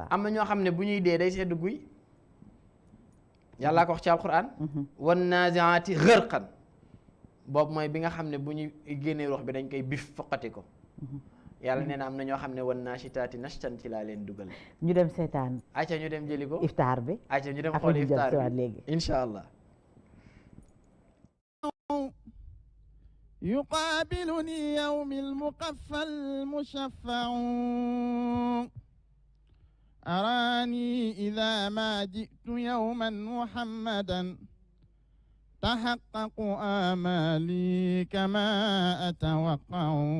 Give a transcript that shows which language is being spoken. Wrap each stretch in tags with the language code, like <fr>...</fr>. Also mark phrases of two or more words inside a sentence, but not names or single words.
<wo>am na ñoo xam ne bu ñuy dee day sedd guy yàllaa ko wax ci alquran</wo> <ar>والنازعات غرقا</ar> <wo>boobu mooy bi nga xam ne bu ñu génnee rox bi dañ koy bif foqati ko yàlla nee na am na ñoo xam ne</wo> <ar>والناشطات نشطا</ar> <wo>ci laa leen dugal ñu dem seetaan ayca ñu dem jëli ko iftaar bi ayca ñu dem xool iftaar bi léegi</wo> <ar>إن شاء الله يقابلني يوم المقفى المشفع أراني إذا ما جئت يوما محمدا تحقق آمالي كما أتوقع</ar>